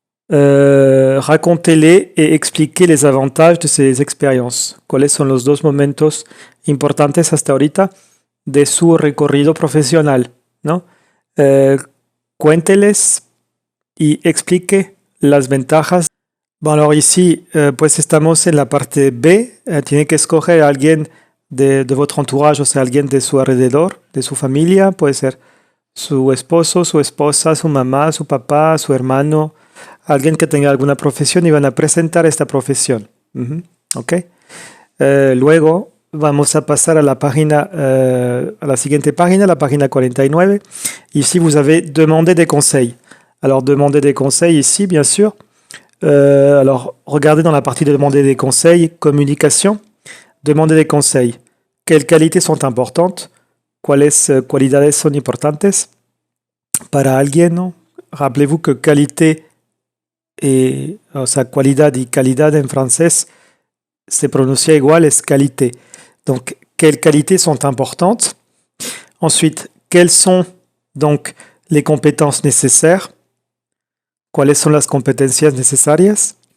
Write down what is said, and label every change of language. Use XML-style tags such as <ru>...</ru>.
<fr>Racontez-les et expliquez les avantages de ces expériences.</fr> <es>¿Cuáles son los dos momentos importantes hasta ahorita de su recorrido profesional? ¿No? Cuénteles y explique las ventajas.</es> <fr>Bon, alors ici,</fr> <es>pues estamos en la parte B. Tiene que escoger a alguien de</es> <fr>votre entourage,</fr> <es>o sea, alguien de su alrededor, de su familia. Puede ser su esposo, su esposa, su mamá, su papá, su hermano, alguien que tenga alguna profesión y van a presentar esta profesión. ¿Ok? Luego vamos a pasar a la página, a la siguiente página, la página 49.</es> <fr>Ici, vous avez demandé des conseils. Alors, demander des conseils ici, bien sûr. Alors, regardez dans la partie de demander des conseils, communication. Demander des conseils. Quelles qualités sont importantes?</fr> <es>¿Cuáles cualidades son importantes para alguien? ¿No?</es> <fr>Rappelez-vous que qualité et,</fr> <es>o sea, cualidad y calidad</es> <fr>en français</fr> <es>se pronuncia igual, es qualité.</es> <fr>Donc, quelles qualités sont importantes? Ensuite, quelles sont donc les compétences nécessaires?</fr> <es>¿Cuáles son las competencias necesarias?</es>